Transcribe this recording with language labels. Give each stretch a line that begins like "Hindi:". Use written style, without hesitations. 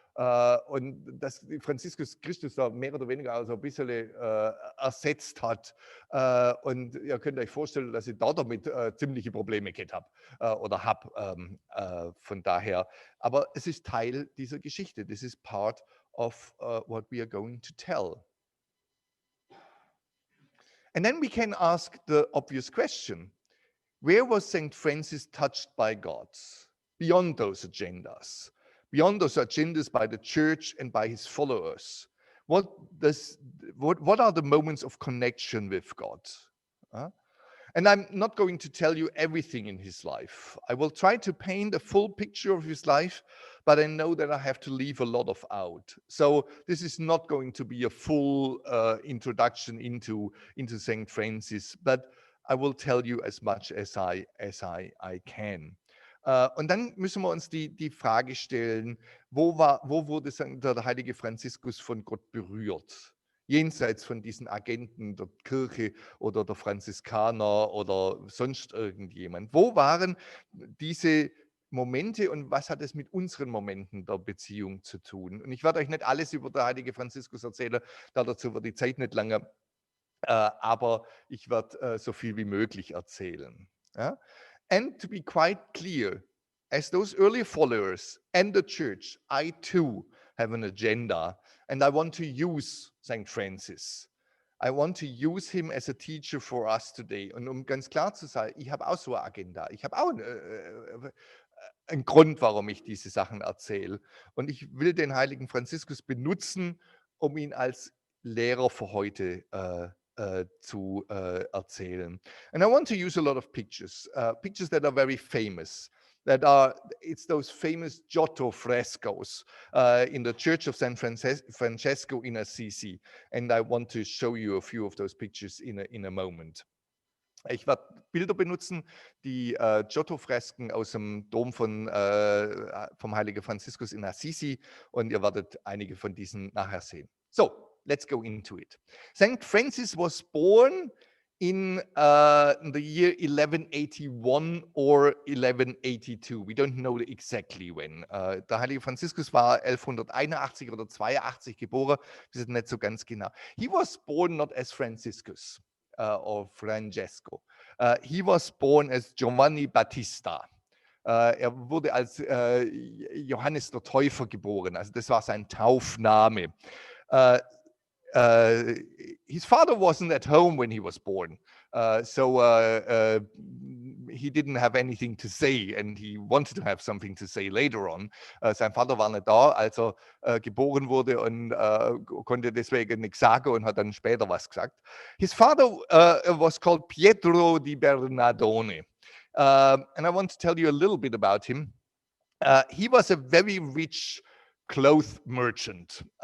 German: Und dass Franziskus Christus da mehr oder weniger also ein bisschen ersetzt hat. Und ihr könnt euch vorstellen, dass ich da damit ziemliche Probleme gehabt habe oder habe. Von daher, aber es ist Teil dieser Geschichte.
English: This is part of what we are going to tell. And then we can ask the obvious question. Where was St. Francis touched by God? Beyond those agendas by the church and by his followers. What are the moments of connection with God? And I'm not going to tell you everything in his life. I will try to paint a full picture of his life, but I know that I have to leave a lot of out. So this is not going to be a full introduction into St. Francis, but I will tell you as much as I can.
German: Und dann müssen wir uns die Frage stellen, wo wurde der heilige Franziskus von Gott berührt? Jenseits von diesen Agenten der Kirche oder der Franziskaner oder sonst irgendjemand. Wo waren diese Momente und was hat es mit unseren Momenten der Beziehung zu tun? Und ich werde euch nicht alles über den heiligen Franziskus erzählen, dazu wird die Zeit nicht lange, aber ich werde so viel wie möglich erzählen. Ja?
English: And to be quite clear, as those early followers and the church, I too have an agenda, and I want to use St. Francis. I want to use him as a teacher for us today.
German: Und um ganz klar zu sein, ich habe auch so eine Agenda. Ich habe auch einen Grund, warum ich diese Sachen erzähle. Und ich will den heiligen Franziskus benutzen, um ihn als Lehrer für heute zu erzählen.
English: And I want to use a lot of pictures, pictures that are very famous. It's those famous Giotto frescoes in the Church of San Francesco in Assisi. And I want to show you a few of those pictures in a moment.
German: Ich werde Bilder benutzen, die Giotto-Fresken aus dem Dom vom heiligen Franziskus in Assisi, und ihr werdet einige von diesen nachher sehen.
English: So, let's go into it. St. Francis was born in the year 1181 or 1182. We don't know exactly when.
German: Der heilige Franziskus war 1181 oder 82 geboren. Wir wissen nicht so ganz genau.
English: He was born not as Franciscus or Francesco. He was born as Giovanni Battista.
German: Wurde als Johannes der Täufer geboren. Also das war sein Taufname.
English: His father wasn't at home when he was born, so he didn't have anything to say, and he wanted to have something to say later on.
German: Sein Vater war nicht da, als geboren wurde, und konnte deswegen nichts sagen und hat dann später was gesagt.
English: His father was called Pietro di Bernardone, and I want to tell you a little bit about him. He was a very rich cloth merchant.